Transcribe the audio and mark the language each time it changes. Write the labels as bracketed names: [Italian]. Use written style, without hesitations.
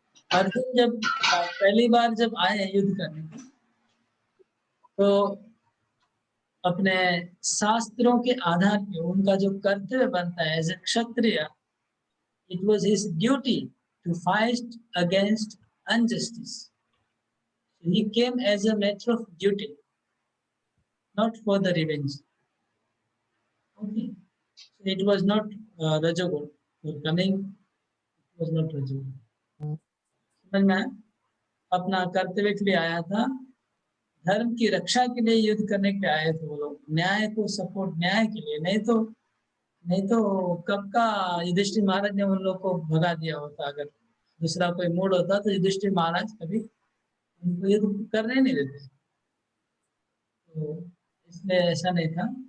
[Hindi] अर्जुन जब पहली बार जब आए युद्ध करने के, तो अपने शास्त्रों के आधार पे उनका जो कर्तव्य बनता है as a Kshatriya, it was his duty to fight against injustice. [English] He came as a matter of duty, not for the revenge. Okay, so it was not Rajagun. For coming, it was not Rajagun. [Hindi] समझ में आया? अपना कर्तव्य के लिए आया था, धर्म की रक्षा के लिए युद्ध करने के लिए आए थे वो लोग, न्याय को सपोर्ट, न्याय के लिए। नहीं तो कब का युधिष्ठिर महाराज ने उन लोग को भगा दिया होता। अगर दूसरा कोई मूड होता तो युधिष्ठिर महाराज कभी उनको युद्ध करने नहीं देते, तो इसलिए ऐसा नहीं था।